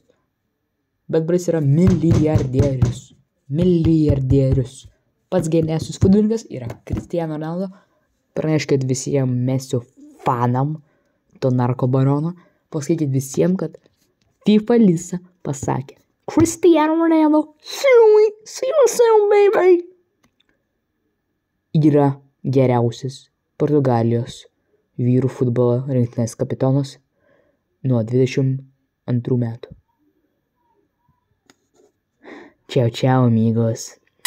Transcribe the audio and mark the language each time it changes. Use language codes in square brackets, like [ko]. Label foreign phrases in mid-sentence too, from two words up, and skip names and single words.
[lt] Bet bris yra milijardierius. Pats geriausias futbolininkas yra Cristiano Ronaldo. Praneškit visiems Mesio fanam, to narkobarono. Pasakykit visiems, kad FIFA Lisa pasakė Cristiano Ronaldo, [en] see you soon, baby. [lt] Yra geriausias Portugalijos vyrų futbolo rinktinės kapitonas nuo 22 metų. [es] Ciao, amigos.